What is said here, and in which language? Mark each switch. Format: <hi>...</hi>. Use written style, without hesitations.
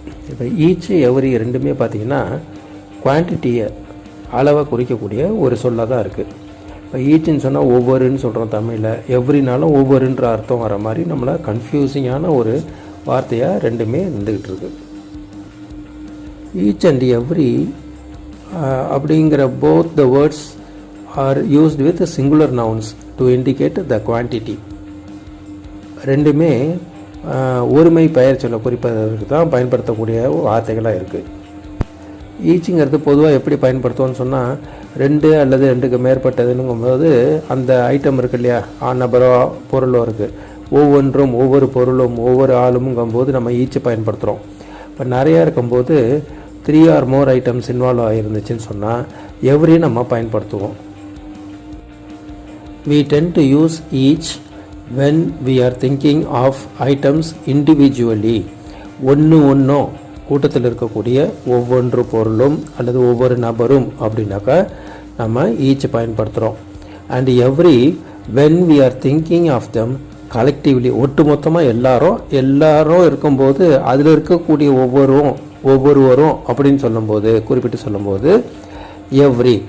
<ta>இப்போ ஈச்சு எவரி ரெண்டுமே பார்த்திங்கன்னா குவான்டிட்டியை அளவை குறிக்கக்கூடிய ஒரு சொல்லாக தான் இருக்குது. இப்போ ஈச்சுன்னு சொன்னால் ஒவ்வொருன்னு சொல்கிறோம் தமிழில், எவ்ரினாலும் ஒவ்வொருன்ற அர்த்தம் வர மாதிரி நம்மளை கன்ஃபியூசிங்கான ஒரு வார்த்தையாக ரெண்டுமே இருந்துக்கிட்டு இருக்கு. ஈச் அண்ட் எவ்ரி அப்படிங்கிற</ta> <en>both the words are used with singular nouns to indicate the quantity.</en> <ta>ரெண்டுமே ஒருமை பெயர் சொல்ல குறிப்பதற்கு தான் பயன்படுத்தக்கூடிய வார்த்தைகளாக இருக்குது. ஈச்சுங்கிறது பொதுவாக எப்படி பயன்படுத்துவோன்னு சொன்னால், ரெண்டு அல்லது ரெண்டுக்கு மேற்பட்டதுங்கும்போது அந்த ஐட்டம் இருக்கு இல்லையா, நபரோ பொருளோ இருக்குது, ஒவ்வொன்றும் ஒவ்வொரு பொருளும் ஒவ்வொரு ஆளுமுங்கும்போது நம்ம ஈச்சு பயன்படுத்துகிறோம். இப்போ நிறையா இருக்கும்போது 3 or more ஐட்டம்ஸ் இன்வால்வ் ஆகிருந்துச்சுன்னு சொன்னால் எவ்ரி நம்ம பயன்படுத்துவோம்.</ta> <en>We tend to use each when we are thinking of items individually.</en> <ta>ஒன்றும் கூட்டத்தில் இருக்கக்கூடிய ஒவ்வொன்று பொருளும் அல்லது ஒவ்வொரு நபரும் அப்படின்னாக்கா நம்ம ஈச் பயன்படுத்துகிறோம். And every</ta> <en>when we are thinking of them collectively,</en> <ta>ஒட்டுமொத்தமாக எல்லாரும் இருக்கும்போது அதில் இருக்கக்கூடிய ஒவ்வொருவரும் அப்படின்னு சொல்லும்போது, குறிப்பிட்டு சொல்லும்போது எவ்ரி.</ta>